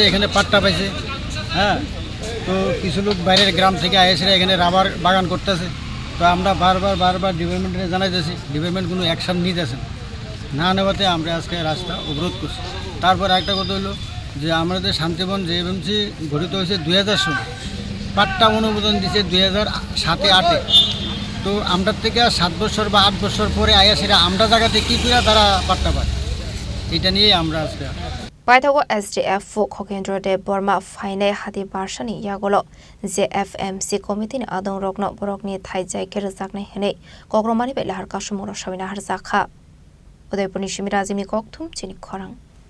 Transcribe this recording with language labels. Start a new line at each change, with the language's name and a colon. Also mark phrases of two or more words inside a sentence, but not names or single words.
Bangla: এখানে পাট্টা পাইছে হ্যাঁ তো কিছু লোক বাইরের গ্রাম থেকে আইসে এখানে রাবার বাগান করতেছে তো আমরা বারবার ডিপার্টমেন্টে জানাইতেছি ডিপার্টমেন্ট কোনো অ্যাকশন নিতেছে না নেওয়াতে আমরা আজকে রাস্তা অবরোধ করছি তারপর একটা কথা হলো যে আমাদের শান্তিবন JFMC গঠিত হয়েছে 2000 সনে পাট্টা অনুমোদন দিয়েছে 2007-8 তো আমরা থেকে 7 বছর বা 8 বছর পরে আইসেরা আমরা জায়গাতে কী করে তারা পাট্টা পায় এটা নিয়ে আমরা আজকে
Kok Borok: Paithago SDF Khokendro Borma Faine Hadi Barshani Yagolo JFMC committee adong rokno borokni thaijai kerzakne hene Khorang Khadumani lahar kasomuro shabina harzakha Depertmentni Shimirazimi kokthum Chini Khorang